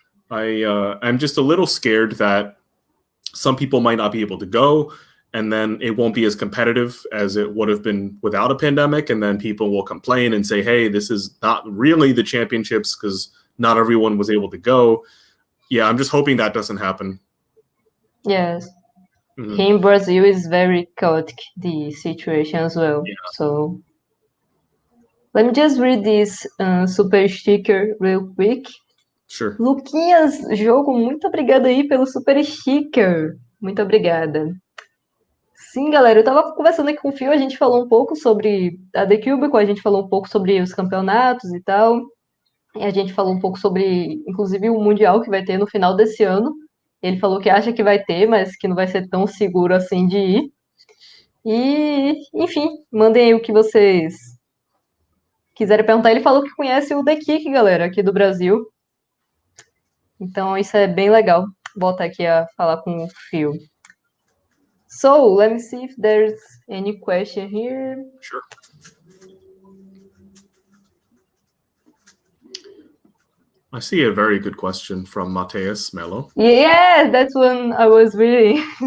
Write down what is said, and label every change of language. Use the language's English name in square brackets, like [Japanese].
[English] I'm just a little scared that some people might not be able to go, and then it won't be as competitive as it would have been without a pandemic, and then people will complain and say, hey, this is not really the championships because not everyone was able to go. Yeah, I'm just hoping that doesn't happen. Yes. Here in Brazil is very chaotic, the situation as well. Yeah. So let me just read this super sticker real quick. Sure. [Portuguese] Luquinhas, jogo, muito obrigada aí pelo super sticker. Muito obrigada. Sim, galera, eu tava conversando aqui com o Fio, a gente falou um pouco sobre a The Cubicle, a gente falou um pouco sobre os campeonatos e tal. E a gente falou um pouco sobre, inclusive, o Mundial que vai ter no final desse ano. Ele falou que acha que vai ter, mas que não vai ser tão seguro assim de ir. E, enfim, mandem aí o que vocês quiserem perguntar. Ele falou que conhece o The Kick, galera, aqui do Brasil. Então, isso é bem legal. Vou voltar aqui a falar com o Phil. [English] So, let me see if there's any question here. Sure. I see a very good question from Mateus Melo. Yeah, that's one I was reading.